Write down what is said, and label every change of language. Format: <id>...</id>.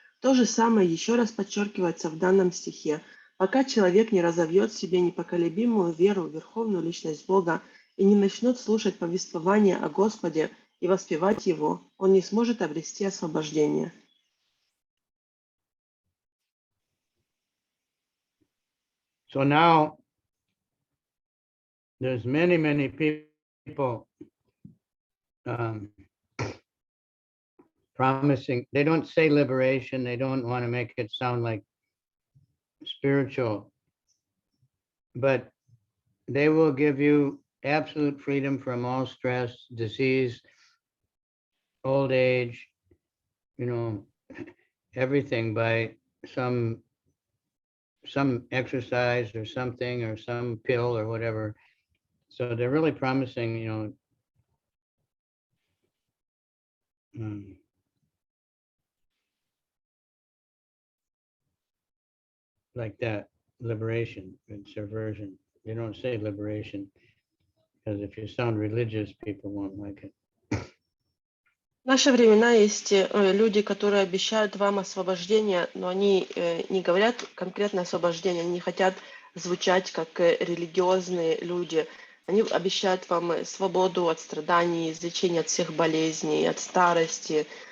<ru>То же самое еще раз подчеркивается в данном стихе. Пока человек не разовьет в себе непоколебимую веру в Верховную Личность Бога и не начнет слушать повествования о Господе и воспевать Его, он не сможет обрести освобождение.</ru> <en>So now there's many people promising. They don't say liberation. They don't want to make it sound like spiritual, but they will give you absolute freedom from all stress, disease, old age, everything by some exercise or something or some pill or whatever. So they're really promising, like that, liberation and subversion. You don't say liberation because if you sound religious, people won't like it.</en> <ru>В наши времена есть люди, которые обещают вам освобождение, но они не говорят конкретное освобождение, они не хотят звучать как религиозные люди. Они обещают вам свободу от страданий, излечение от всех болезней, от старости.</ru>